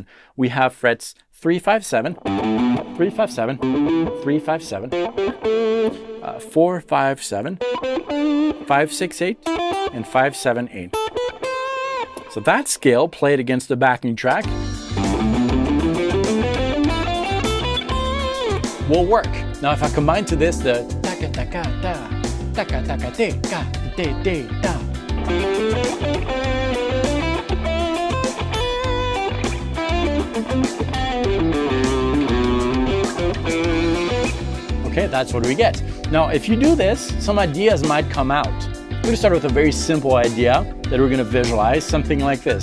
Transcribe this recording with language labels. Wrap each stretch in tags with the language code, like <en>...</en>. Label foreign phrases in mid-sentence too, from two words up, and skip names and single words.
<en>We have frets 3, 5, 7, 3, 5, 7, 3, 5, 7, 4, 5, 7, 5, 6, 8, and 5, 7, 8. So that scale played against the backing track will work. Now if I combine to this the taka taka ta, taka taka te ka te te ta. Okay, that's what we get. Now, if you do this, some ideas might come out. We're going to start with a very simple idea that we're going to visualize, something like this.</en>